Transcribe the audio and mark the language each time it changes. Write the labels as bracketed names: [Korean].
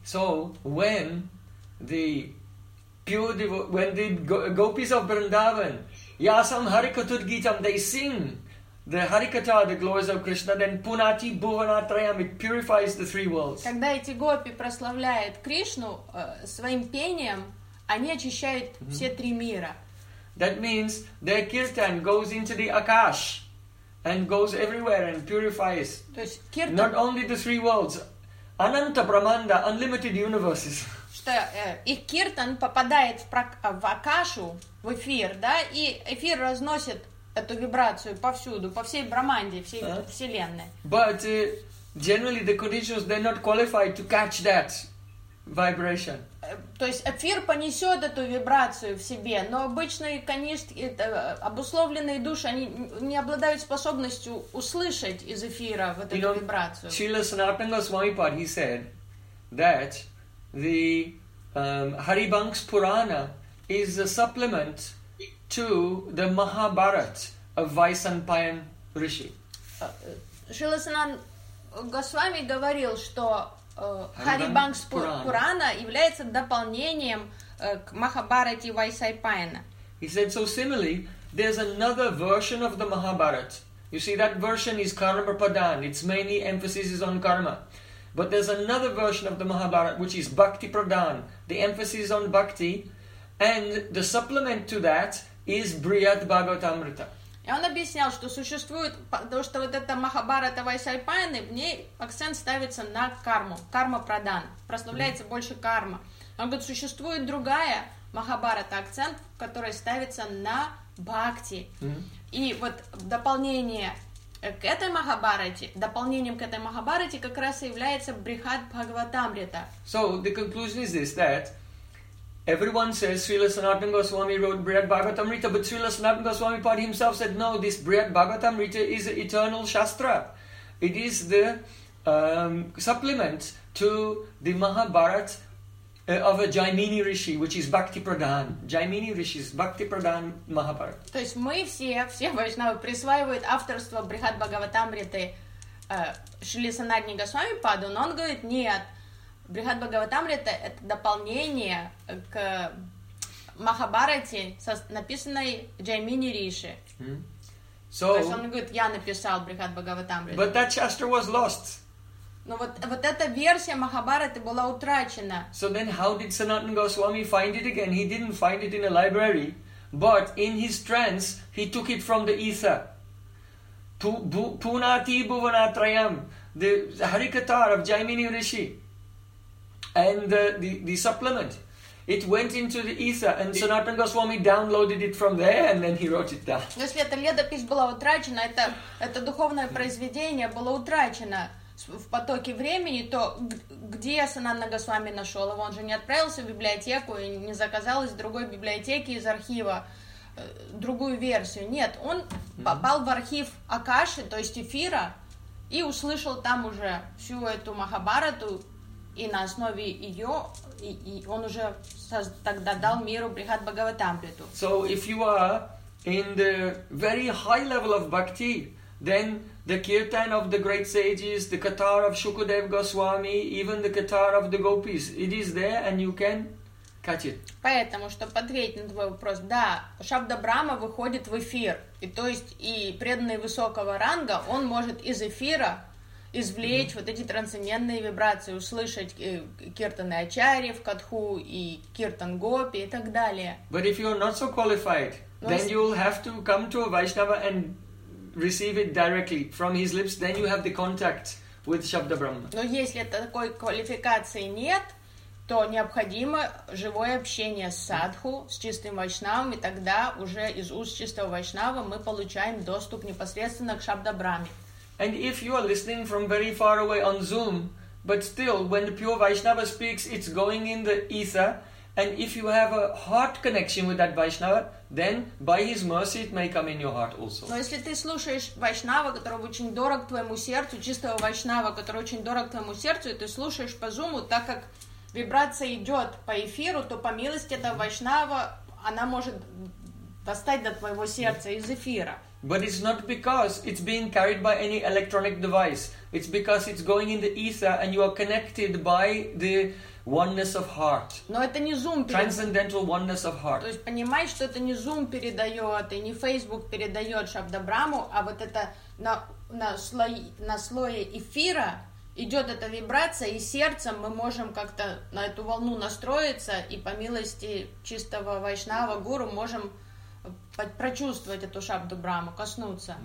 [English] So, when the pure devotees, when the gopis of Vrindavan, [Sanskrit] Yasam Harikatut Gitam, [English] they sing the Harikata, the glories of Krishna, then [Sanskrit] Punati Bhuvanatrayam, [English] it purifies the three worlds. [Russian] Когда эти гопи прославляют Кришну своим пением, они очищают все три мира. [English] That means their kirtan goes into the akash and goes everywhere and purifies. [Russian] То есть киртан [English] not only the three worlds, [Sanskrit] ananta brahmanda, [English] unlimited universes. [Russian] Что их киртан попадает в акашу, в эфир, да, и эфир разносит эту вибрацию повсюду, по всей Брахманде, всей вселенной. [English] But generally the conditions they're not qualified to catch that vibration. [Russian] То есть эфир понесет эту вибрацию в себе, но обычные конечно обусловленные души они не обладают способностью услышать из эфира вот эту вибрацию. [English] Srila Sanatana Swamipad, he said that the Haribangs Purana is a supplement to the Mahabharat of Vaisampayan Rishi. [Russian] Srila Sanatana Goswami говорил, что Харибангс Пурана является дополнением к Махабхарате Вайсайпайна. [English] He said, so similarly, there's another version of the Mahabharat. You see, that version is Karma Pradhan. Its main emphasis is on karma. But there's another version of the Mahabharat, which is Bhakti Pradhan. The emphasis on Bhakti. And the supplement to that is Brihat Bhagavatamrita. [Russian] И он объяснял, что существует, потому что вот эта Махабхарата Вайсайпайны, в ней акцент ставится на карму, карма-прадан, прославляется больше карма. Он говорит, существует другая Махабхарата, акцент, который ставится на бхакти. И вот дополнение к этой Махабхарате, дополнением к этой Махабхарате как раз и является Брихат Бхагаватамрита. [English] So, the conclusion is this, that everyone says Srila Sanatana Goswami wrote Brihat Bhagavatamrita, but Srila Sanatana Goswami Pad himself said, no, this Brihat Bhagavatamrita is an eternal Shastra. It is the supplement to the Mahabharat of a Jaimini Rishi, which is Bhakti Pradhan. Jaimini Rishi is Bhakti Pradhan Mahabharat. [Russian] То есть мы все Вайшнавы присваивают авторство Брихат Бхагаватамриты Шрили Санатане Госвами Паду, но он говорит, нет. Брихат Бхагаватамрита — это дополнение к Махабхарате, написанной Джаймини Риши. [English] So, [Russian] то есть он говорит, я написал Брихат Бхагаватамриту. [English] But that chapter was lost. [Russian] Но вот эта версия Махабхараты была утрачена. [English] So then how did Sanatana Goswami find it again? He didn't find it in a library, but in his trance, he took it from the ether. [Sanskrit] Punati Bhuvanatrayam, [English] the Harikatar of Jaimini Rishi, and the supplement. It went into the ether, and Sanatana Goswami downloaded it from there, and then he wrote it down. [Russian] Если эта летопись была утрачена, это духовное произведение было утрачено в потоке времени, то где Сананда Госвами нашел его? Он же не отправился в библиотеку и не заказал из другой библиотеки, из архива другую версию. Нет, он попал в архив Акаши, то есть эфира, и услышал там уже всю эту Махабхарату, и на основе ее и он уже тогда дал миру Брихат Бхагаватамриту. [English] So if you are in the very high level of bhakti, then the kirtan of the great sages, the katar of Shukadev Goswami, even the katar of the gopis, it is there and you can catch it. [Russian] Поэтому, чтобы ответить на твой вопрос, да, Шабда Брама выходит в эфир, и то есть и преданный высокого ранга, он может из эфира извлечь вот эти трансцендентные вибрации, услышать киртаны Ачарьи в Катху и киртан Гопи и так далее. [English] But if you're not so qualified, then you'll have to come to a Vaishnava and receive it directly from his lips, then you have the contact with Shabda Brahma. [Russian] Но если такой квалификации нет, то необходимо живое общение с садху, с чистым вайшнавом, и тогда уже из уст чистого вайшнава мы получаем доступ непосредственно к Шабда Браме. [English] And if you are listening from very far away on Zoom, but still, when the pure Vaishnava speaks, it's going in the ether, and if you have a heart connection with that Vaishnava, then by his mercy it may come in your heart also. [Russian] Но если ты слушаешь Вайшнава, который очень дорог твоему сердцу, чистого Вайшнава, который очень дорог твоему сердцу, и ты слушаешь по Zoom, так как вибрация идет по эфиру, то по милости этого Вайшнава она может достать до твоего сердца из эфира. [English] But it's not because it's being carried by any electronic device. It's because it's going in the ether and you are connected by the oneness of heart. [Russian] Но это не Zoom. [English] Transcendental oneness of heart. [Russian] То есть понимаешь, что это не Zoom передает и не Facebook передает Шабда Браму, а вот это на слое эфира идет эта вибрация, и сердцем мы можем как-то на эту волну настроиться, и по милости чистого вайшнава гуру можем прочувствовать эту Шабду Браму, коснуться.